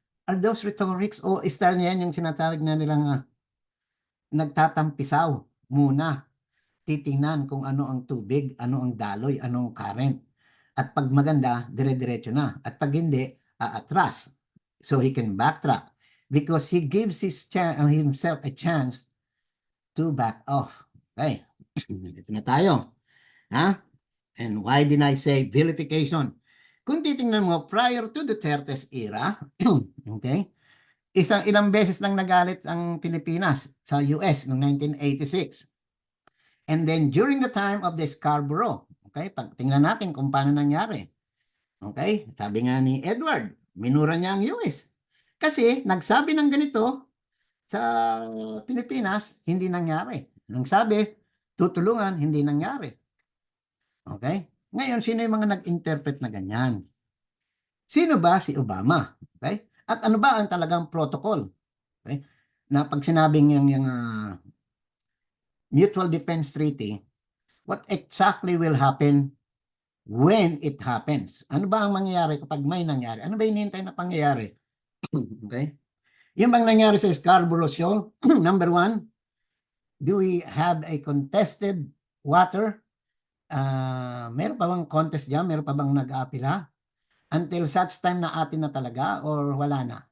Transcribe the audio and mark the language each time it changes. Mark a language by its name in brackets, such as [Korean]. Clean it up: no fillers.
[English] Are those rhetorics [Filipino] o style niya yung sinatawag na nilang nagtatampisaw muna, titingnan kung ano ang tubig, ano ang daloy, ano ang current. At pag maganda, dire-diretso na. At pag hindi, aatras. [English] So he can backtrack because he gives himself a chance to back off. Okay. [Filipino] Ito na tayo. [English] And why did I say vilification? [Filipino] Kung titingnan mo, [English] prior to Duterte's era, okay, [Filipino] ilang beses lang nagalit ang Pilipinas sa US noong 1986. [English] And then during the time of the Scarborough, okay, [Filipino] tingnan natin kung paano nangyari. Okay, sabi nga ni Edward, minura niya ang US. Kasi nagsabi ng ganito sa Pilipinas, hindi nangyari. Nang sabi, tutulungan, hindi nangyari. Okay? Ngayon, sino yung mga nag-interpret na ganyan? Sino ba si Obama? Okay? At ano ba ang talagang protocol? Okay? Na pag sinabing yung [English] Mutual Defense Treaty, what exactly will happen when it happens? [Filipino] Ano ba ang mangyayari kapag may nangyari? Ano ba hinihintay na pangyayari? Okay? Yung bang nangyari sa Scarborough Shoal, [English] number one, do we have a contested water? [Filipino] Meron pa bang contest dyan? Meron pa bang nag-aapila? Until such time na atin na talaga or wala na?